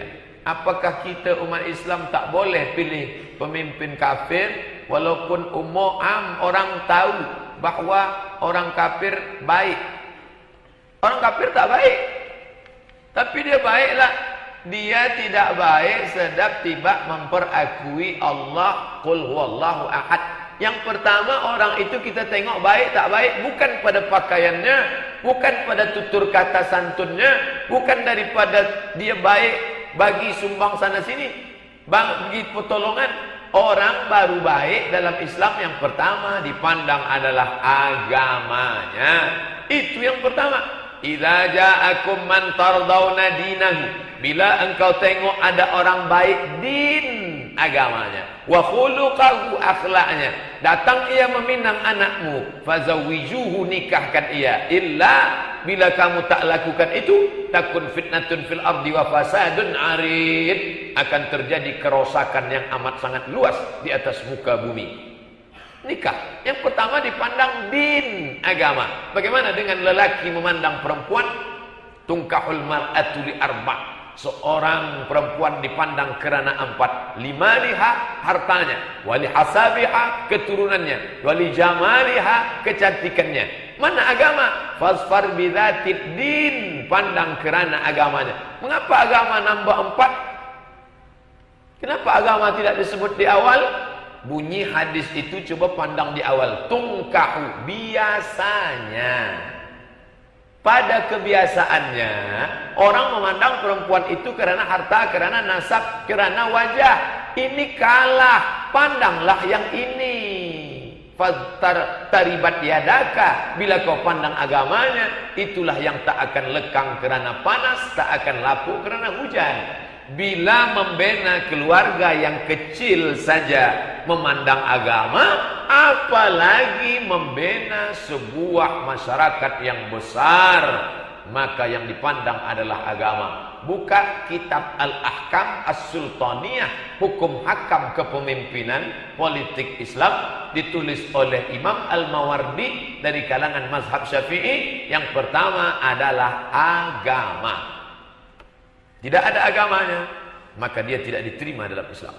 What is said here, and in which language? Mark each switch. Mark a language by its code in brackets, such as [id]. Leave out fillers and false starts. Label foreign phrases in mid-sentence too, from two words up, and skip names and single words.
[ms] Apakah kita umat Islam tak boleh pilih pemimpin kafir walaupun orang tahu bahawa orang kafir baik? Orang kafir tak baik, tapi dia baiklah. Dia tidak baik sedap tiba memperakui Allah [ar] قل هو الله أحد. [ms] Yang pertama, orang itu kita tengok baik tak baik bukan pada pakaiannya, bukan pada tutur kata santunnya, bukan daripada dia baik bagi sumbang sana sini, bagi pertolongan. Orang baru baik dalam Islam yang pertama dipandang adalah agamanya. Itu yang pertama. [ar] إذا جاءكم من ترضون دينه. [ms] Bila engkau tengok ada orang baik agamanya, [ar] وخلقه, [ms] akhlaknya, datang ia meminang anakmu, fazawijuhu, nikahkan ia. Illa bila kamu tak lakukan itu, [ar] تكن فتنة في الأرض وفساد عريض, [ms] akan terjadi kerosakan yang amat sangat luas di atas muka bumi. nikah. Yang pertama dipandang din, agama. Bagaimana dengan lelaki memandang perempuan? [ar] تنكح المرأة لأربع'. [ms] Seorang perempuan dipandang kerana 4. Limaliha, hartanya. [ar] ولحسبها, [ms] keturunannya. [ar] ولجمالها, [ms] kecantikannya. Mana agama? [ar] فاظفر بذات الدين, [ms] pandang kerana agamanya. Mengapa agama nambah 4? Kenapa agama tidak disebut di awal? Bunyi hadis itu coba pandang di awal. Tungkahu, biasanya. Pada kebiasaannya, orang memandang perempuan itu karena harta, karena nasab, karena wajah. Ini kalah, pandanglah yang ini. [ar] تربت يداك, [ms] bila kau pandang agamanya, itulah yang tak akan lekang kerana panas, tak akan lapuk kerana hujan. Bila membina keluarga yang kecil saja memandang agama, apalagi membina sebuah masyarakat yang besar, maka yang dipandang adalah agama. Buka kitab Al-Ahkam As-Sultaniyah, hukum hakam kepemimpinan politik Islam, ditulis oleh Imam Al-Mawardi dari kalangan mazhab Syafi'i. Yang pertama adalah agama. Tidak ada agamanya, maka dia tidak diterima dalam Islam.